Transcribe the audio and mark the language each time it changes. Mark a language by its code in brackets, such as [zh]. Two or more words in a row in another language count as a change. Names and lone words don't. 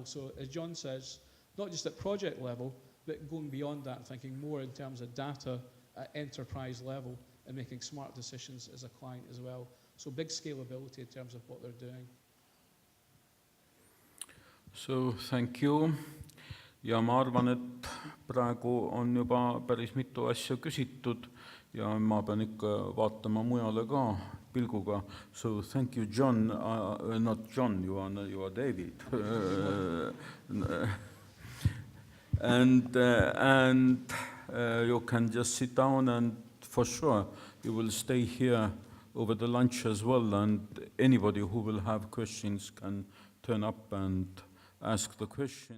[en] So as John says, not just at project level, but going beyond that, thinking more in terms of data at enterprise level and making smart decisions as a client as well. So big scalability in terms of what they're doing. So, thank you. [et] Ja ma arvan, et praegu on juba päris mitu asja küsitud ja ma pean ikka vaatama mujale ka pilguga. [en] So, thank you, John. Not John, you are David. and you can just sit down and for sure you will stay here over the lunch as well, and anybody who will have questions can turn up and ask the question.